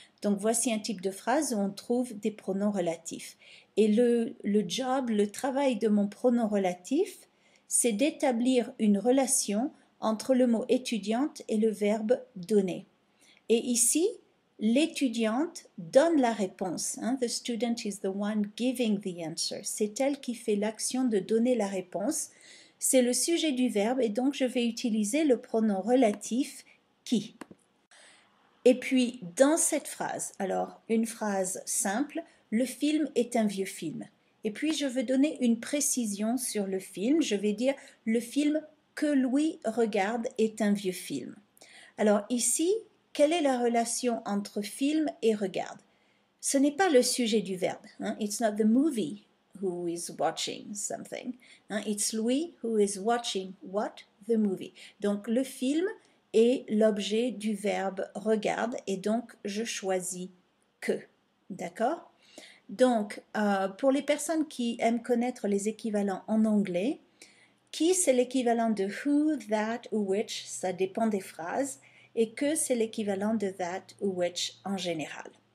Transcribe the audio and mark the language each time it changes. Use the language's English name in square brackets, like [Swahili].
[French] Donc voici un type de phrase où on trouve des pronoms relatifs. Et le job, le travail de mon pronom relatif, c'est d'établir une relation entre le mot étudiante et le verbe donner. Et ici, l'étudiante donne la réponse. [English] The student is the one giving the answer. [French] C'est elle qui fait l'action de donner la réponse. C'est le sujet du verbe et donc je vais utiliser le pronom relatif qui. Et puis, dans cette phrase, alors une phrase simple, le film est un vieux film. Et puis, je veux donner une précision sur le film. Je vais dire, le film que Louis regarde est un vieux film. Alors ici, quelle est la relation entre film et regarde? Ce n'est pas le sujet du verbe. [English] It's not the movie who is watching something. It's Louis who is watching what? The movie. [French] Donc le film est l'objet du verbe regarde et donc je choisis que. D'accord? Donc pour les personnes qui aiment connaître les équivalents en anglais, qui c'est l'équivalent de who, that ou which, ça dépend des phrases, et que c'est l'équivalent de that ou which en général.